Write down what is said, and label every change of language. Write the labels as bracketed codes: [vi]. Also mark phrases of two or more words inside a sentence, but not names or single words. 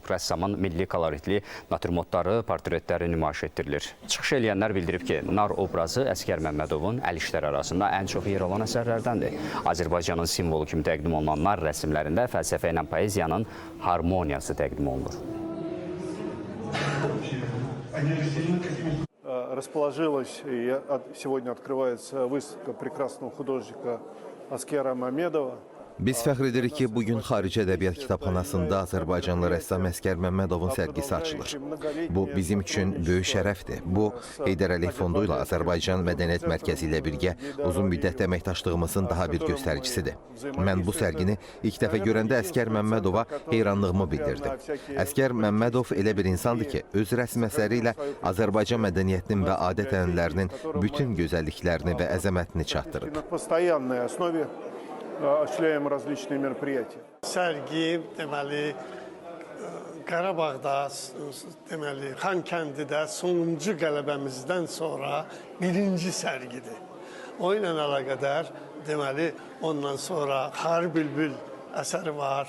[az] Rəssamın milli koloritli natürmortları, portretləri nümayiş etdirilir. Çıxış eləyənlər bildirib ki, Nar obrazı Əskər Məmmədovun əl işləri arasında ən çox yer alan əsərlərdəndir. Azərbaycanın simvolu kimi təqdim olunan Nar rəsmlərində fəlsəfə ilə poeziyanın harmoniyası təqdim olunur. [ru] Расположилась, и сегодня открывается выставка прекрасного художника Аскера Мамедова. [az] Biz fəxr edirik ki, bugün Xarici Ədəbiyyat Kitabxanasında Azərbaycanlı rəssam Əskər Məmmədovun sərgisi açılır. Bu, bizim üçün böyük şərəfdir. Bu, Heydər Əliyev Fondu ilə Azərbaycan Mədəniyyət Mərkəzi ilə birgə uzun müddət əməkdaşlığımızın daha bir göstəricisidir. Mən bu sərgini ilk dəfə görəndə Əskər Məmmədova heyranlığımı bildirdim. Əskər Məmmədov elə bir insandır ki, öz rəsm əsəri ilə Azərbaycan mədəniyyətinin və adət-ənənələrinin bütün gözəlliklərini və əzəmətini çatdırıb. [ru] Осуществляем различные мероприятия. [az] Sərgi deməli Qarabağda, deməli Xankəndidə sonuncu qələbəmizdən sonra birinci sərgidir. O ilə əlaqədar deməli ondan sonra Xarı Bülbül əsəri var.